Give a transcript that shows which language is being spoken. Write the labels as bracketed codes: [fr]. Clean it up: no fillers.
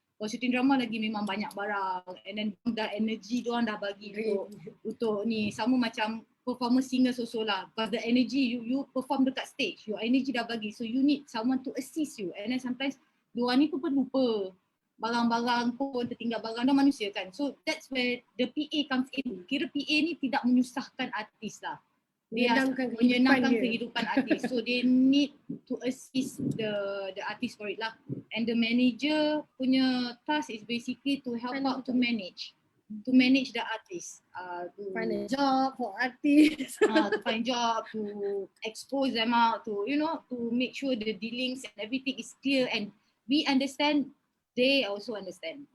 [ms] Kalau shooting drama lagi memang banyak barang, [en] and then [ms] dah energy diorang dah bagi untuk ni, sama macam performer singer so lah, [en] because the energy you perform [ms] dekat stage, your energy dah bagi, [en] so you need someone to assist you. [ms] And then sometimes diorang ni pun lupa barang-barang pun, tertinggal barang, dah manusia kan. [en] So that's where the PA comes in. [ms] Kira PA ni tidak menyusahkan artis lah. Dia menyenangkan kehidupan artis. [en] So they need to assist the artist for it lah. And the manager punya task is basically to help out to manage the artist. To find a job for artists. To find job, to expose them out, to to make sure the dealings and everything is clear and we understand, they also understand.